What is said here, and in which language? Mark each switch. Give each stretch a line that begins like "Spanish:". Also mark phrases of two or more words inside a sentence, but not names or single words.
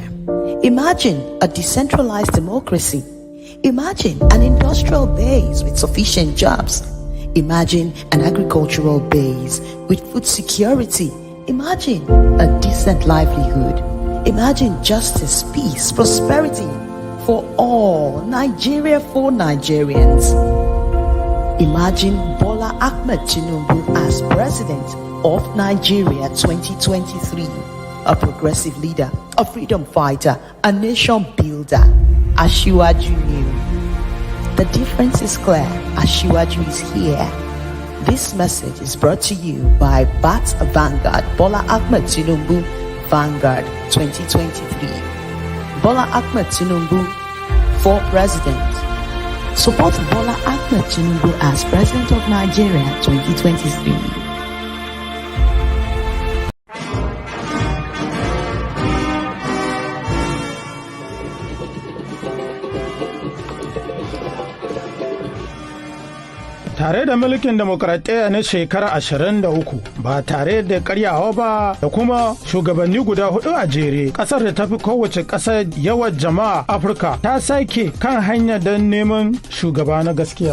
English: Imagine a decentralized democracy. Imagine an industrial base with sufficient jobs. Imagine an agricultural base with food security. Imagine a decent livelihood. Imagine justice, peace, prosperity for all. Nigeria for Nigerians. Imagine Bola Ahmed Tinubu as president of Nigeria 2023, a progressive leader, a freedom fighter, a nation builder. Asiwaju knew. The difference is clear. Asiwaju is here. This message is brought to you by BAT Vanguard, Bola Ahmed Tinubu Vanguard 2023. Bola Ahmed Tinubu for president. Support Bola Ahmed Tinubu as president of Nigeria 2023.
Hausa: Tare da mulkin demokradiyya na shekara 23 ba tare da karyawa ba da kuma shugabanni guda 4 a jere, kasar da tafi kowace kasar yawan jama'a Afirka ta sake kan hanya don neman shugaba na gaskiya.